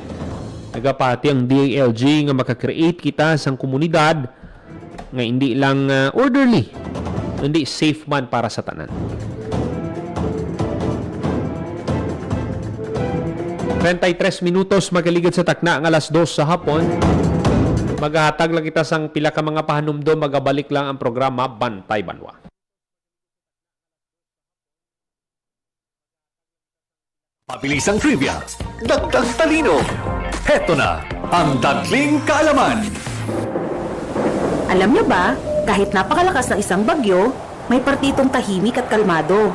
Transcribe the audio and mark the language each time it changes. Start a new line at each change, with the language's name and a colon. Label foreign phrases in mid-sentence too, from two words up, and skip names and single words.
Hiligaynon: Nagapati ang DILG nga maka-create kita sang komunidad nga hindi lang orderly, hindi safe man para sa tanan. 33 minutos magaligid sa takna ang alas 2 sa hapon. Maghahatag lang kita sang pila ka mga pahanumdom, magabalik lang ang programa Bantay Banwa.
Filipino: Mabilisang trivia, dagdag talino. Heto na ang Dagling Kaalaman. Alam niyo ba, kahit napakalakas ng isang bagyo, may partitong tahimik at kalmado.